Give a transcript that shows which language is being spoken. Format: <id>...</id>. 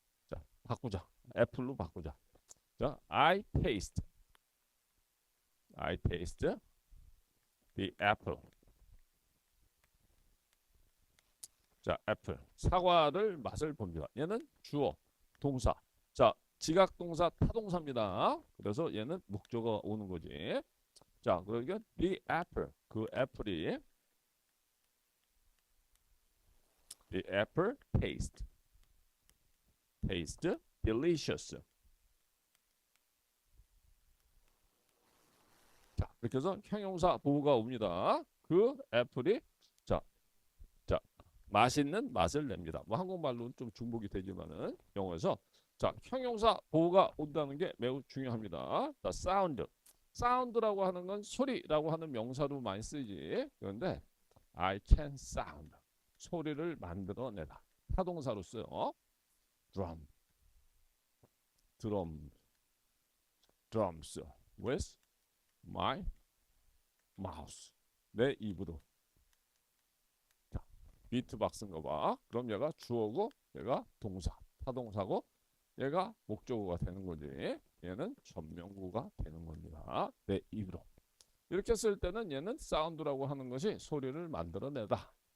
<ko>자, 바꾸자. 애플로 바꾸자. 자,</ko> <en>I taste the apple.</en> <ko>자, 애플. 사과를 맛을 봅니다. 얘는 주어, 동사. 자, 지각동사, 타동사입니다. 그래서 얘는 목적어 오는 거지. 자, 그러니까</ko> <en>the apple.</en> <ko>그 애플이</ko> <en>the apple taste delicious.</en> <ko>자, 이렇게 해서 형용사 보호가 옵니다. 그 애플이 자, 자, 맛있는 맛을 냅니다. 뭐 한국말로는 좀 중복이 되지만은 영어에서 자, 형용사 보호가 온다는 게 매우 중요합니다. The sound라고 하는 건 소리라고 하는 명사로 많이 쓰이지. 그런데</ko> <en>I can sound</en> <ko>소리를 만들어내다. 타동사로 써요.</ko> <en>drum, drums with my mouth.</en> <ko>내 입으로. 자, 비트박스인가 봐. 그럼 얘가 주어고 얘가 동사, 타동사고 얘가 목적어가 되는 거지. 얘는 전명구가 되는 겁니다. 내 입으로. 이렇게 쓸 때는 얘는 사운드라고 하는 것이 소리를 만들어내다.</ko>